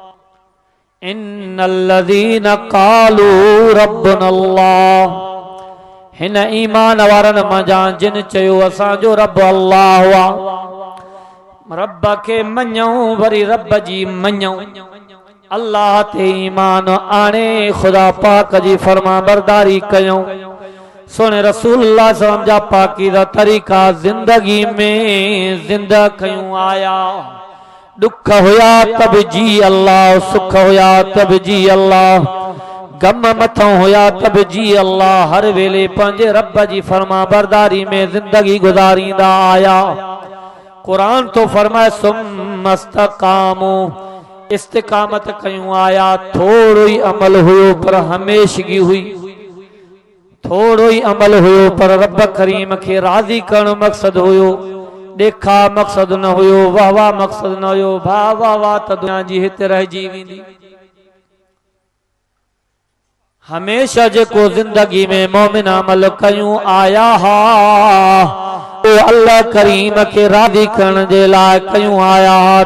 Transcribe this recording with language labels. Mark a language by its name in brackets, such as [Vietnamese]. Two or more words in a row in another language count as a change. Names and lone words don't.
[Arabic] إن الذين قالوا ربنا الله, [Sindhi] हिन ईमान वारन मंझां जिन चयो असांजो रब अल्लाह हुआ। रब खे मञूं वरी रब जी मञूं, अल्लाह ते ईमान आणे खुदा पाक जी फर्मा बरदारी कयूं। सोने [Arabic] رسول الله صلى الله عليه وسلم [Sindhi] जा पाकीज़ा तरीक़ा जिंदगी में जिंदा कयूं आया। दुख हुया तब जी अल्लाह, सुख हुया तब जी अल्लाह, गम मथों हुया तब जी अल्लाह। हर वेले पंहिंजे रब जी फर्मा बरदारी में जिंदगी गुजारींदा आया। कुरान तो फरमाए [Arabic] ثم استقاموا, [Sindhi] इस्तिकामत कयूं आया। थोड़ो ही अमल हुयो पर हमेशगी हुई, थोड़ो ही अमल हुयो पर रब करीम खे राज़ी करण मकसद हुयो। देखा मकसद न हुयो, वाह वाह मकसद न हुयो। वाह वाह वाह त दुनिया जी हिते रहिजी वेंदी। हमेशा जेको जिंदगी में मोमिन अमल कयूं आया हा ओ अल्लाह करीम खे राज़ी करण जे लाइ कयूं आया हा।